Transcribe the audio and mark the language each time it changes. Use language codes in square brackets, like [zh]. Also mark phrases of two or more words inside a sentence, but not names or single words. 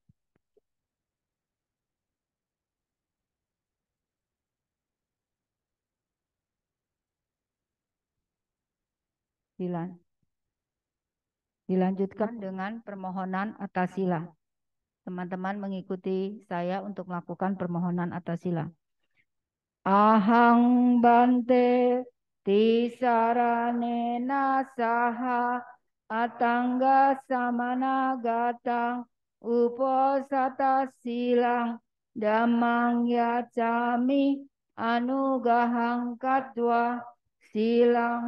[id] Dilanjutkan dengan permohonan atas sila. Teman-teman mengikuti saya untuk melakukan permohonan atas sila. [pi] Ahang Bante tisaranena saha atangga samana gatang uposata silang damang yacami anugahang katwa silang